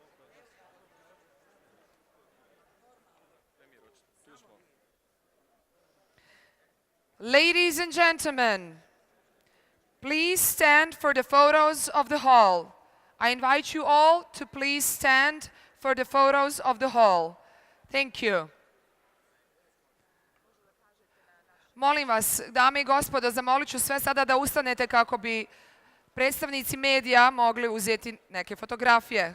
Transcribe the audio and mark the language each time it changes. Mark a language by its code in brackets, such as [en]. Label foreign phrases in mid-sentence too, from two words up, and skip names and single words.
[en] Ladies and gentlemen, please stand for the photos of the hall. I invite you all to please stand for the photos of the hall. Thank you. [hr] Molim vas, dame i gospodo, zamolit ću sve sada da ustanete kako bi predstavnici medija mogli uzeti neke fotografije.